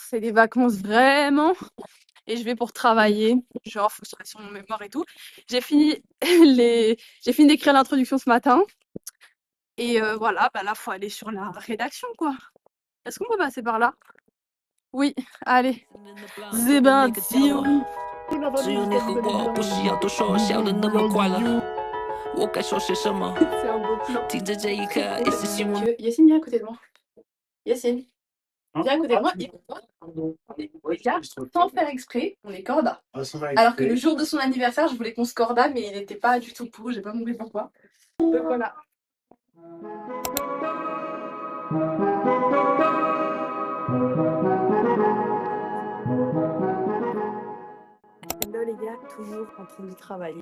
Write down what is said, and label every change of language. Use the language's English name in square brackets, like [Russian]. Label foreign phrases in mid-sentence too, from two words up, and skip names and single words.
[French] C'est des vacances vraiment. Et je vais pour travailler, genre faut que je travaille sur mon mémoire et tout. J'ai fini d'écrire l'introduction ce matin. Et voilà, bah là faut aller sur la rédaction quoi. Est-ce qu'on peut passer par là? Oui, allez. C'est parti. [Chinese] 只有你和我，不需要多说，笑得那么快乐。我该说些什么？ [French] C'est un beau plan. [Chinese] 听着这一刻，一丝希望。 [French] Yacine, viens à côté de moi. Yacine, Hein? viens à côté de moi. Écoute-moi. Regarde, sans faire exprès, on est corda. Alors que le jour de son anniversaire, je voulais qu'on se corda, mais il n'était pas du tout pour. J'ai pas compris pourquoi. Donc voilà. Hello les gars, toujours en train de travailler.